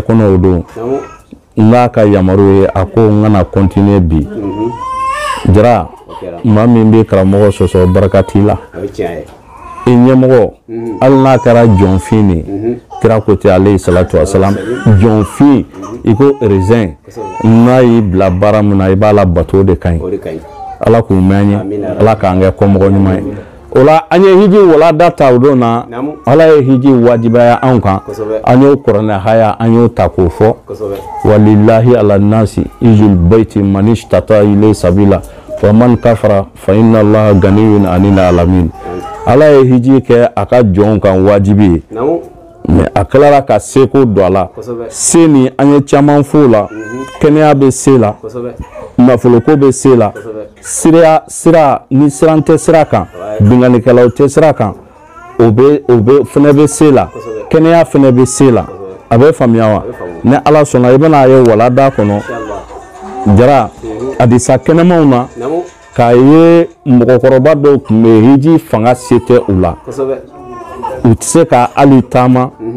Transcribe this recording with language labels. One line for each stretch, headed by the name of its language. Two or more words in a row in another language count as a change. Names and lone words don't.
Bambara: kɔnɔ o don n b'a ka yamaru ye a ko n kana continuer bi Jara maa min bɛ karamɔgɔ sɔsɔ barika t'i la i ɲɛmɔgɔ hali n'a kɛra jɔnfin de kira ko ten
Arabic: عليه الصلاة والسلام
Bambara: jɔnfin i ko raisin n'a y'i bila baara min na i b'a la bato de ka ɲi ala k'u mɛn an ye ala k'an kɛ kɔmɔgɔ ɲuman ye o la an ye hiji walada ta o don na ala ye hiji wajibaya anw kan an y'o kuranɛ haya an y'o ta k'o fɔ
Arabic: ولله على الناس حج البيت من استطاع إليه سبيلا ومن كفر فإن الله غني عن العالمين
Bambara: ala ye hiji kɛ a ka jɔnw kan wajibi ye mais a tilara ka seko don a la se ni an ye caman f'o la kɛnɛya bɛ se la nafoloko bɛ se la sira ni siran tɛ sira kan bingannikɛlaw tɛ sira kan o bɛ fɛnɛ bɛ se la kɛnɛya fɛnɛ bɛ se la abe famiya wa ne ala sɔnna I bɛna ye walada kɔnɔ jara hadisa kɛnɛmanw na k'a ye mɔgɔkɔrɔba dɔw tun bɛ hiji fanga se tɛ u la u tɛ se ka hali taama